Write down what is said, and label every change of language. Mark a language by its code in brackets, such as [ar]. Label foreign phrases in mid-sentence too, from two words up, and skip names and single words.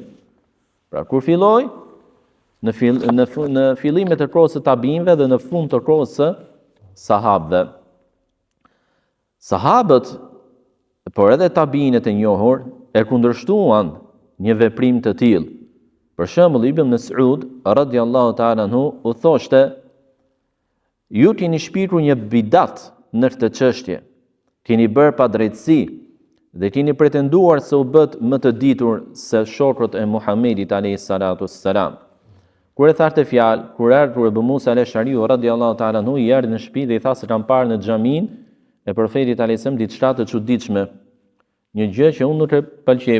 [sq] Pra kur filloi në fillimet e kohës së tabinëve dhe në fund të kohës së sahabëve. Sahabët, por edhe tabinet e njohur, e kundërshtuan një veprim të tillë. Për shembull, Ibn Mas'ud [ar] رضي الله تعالى عنه [sq] u thoshte: ju keni shpikur një bidat në këtë çështje, keni bërë padrejtësi dhe keni pretenduar se u bët më të ditur se shokët e Muhamedit [ar] عليه الصلاة والسلام. [sq] Kur e thartë fjalë, kur erdhi Ebu Musa al-Ash'ariu [ar] رضي الله تعالى عنه, [sq] i erdhi në shtëpi dhe i tha se kanë parë në xhamin e profetit [ar] عليه السلام [sq] diçka të çuditshme, një gjë që unë nuk e pëlqej.